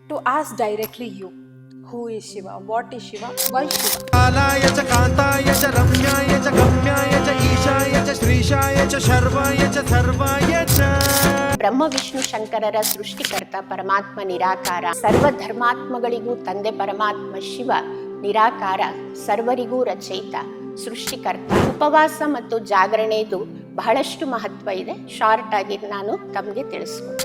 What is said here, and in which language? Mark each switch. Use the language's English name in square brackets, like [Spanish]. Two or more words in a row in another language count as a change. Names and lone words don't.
[English] to ask directly you, who is Shiva, what is Shiva, why Shiva? [Sanskrit] कालाय च कान्ताय च रम्याय च गम्याय च ईशाय च श्रीशाय च शर्वाय च सर्वाय च. [Kannada] ಬ್ರಹ್ಮ ವಿಷ್ಣು ಶಂಕರರ ಸೃಷ್ಟಿಕರ್ತ ಪರಮಾತ್ಮ ನಿರಾಕಾರ, ಸರ್ವ ಧರ್ಮಾತ್ಮಗಳಿಗೂ ತಂದೆ ಪರಮಾತ್ಮ ಶಿವ ನಿರಾಕಾರ, ಸರ್ವರಿಗೂ ರಚಯಿತ ಸೃಷ್ಟಿಕರ್ತ. ಉಪವಾಸ ಮತ್ತು ಜಾಗರಣೆದು ಬಹಳಷ್ಟು ಮಹತ್ವ ಇದೆ. ಶಾರ್ಟ್ ಆಗಿ ನಾನು ತಮಗೆ ತಿಳಿಸ್ಕೊಟ್ಟಿದ್ದೀನಿ.